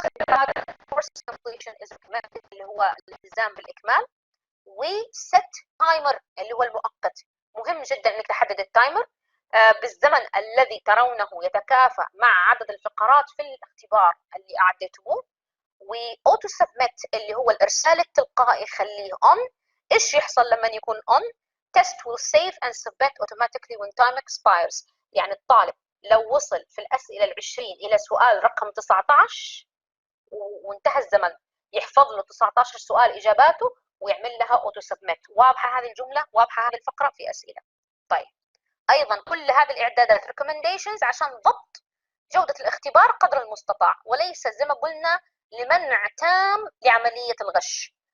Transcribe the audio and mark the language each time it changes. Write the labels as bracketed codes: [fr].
[en] course completion is recommended، [ar] اللي هو الالتزام بالاكمال. وست تايمر اللي هو المؤقت، مهم جدا انك تحدد التايمر بالزمن الذي ترونه يتكافأ مع عدد الفقرات في الاختبار اللي اعديتموه. واوتو سبميت اللي هو الارسال التلقائي، خليه اون. ايش يحصل لما يكون اون؟ [en] test will save and submit automatically when time expires. [ar] يعني الطالب لو وصل في الاسئله ال20 الى سؤال رقم 19 وانتهى الزمن، يحفظ له 19 سؤال اجاباته ويعمل لها اوتو سبميت. واضحه هذه الجمله؟ واضحه هذه الفقره؟ في اسئله؟ طيب ايضا كل هذه الاعدادات ريكومنديشنز عشان ضبط جوده الاختبار قدر المستطاع، وليس زي ما قلنا لمنع تام لعمليه الغش.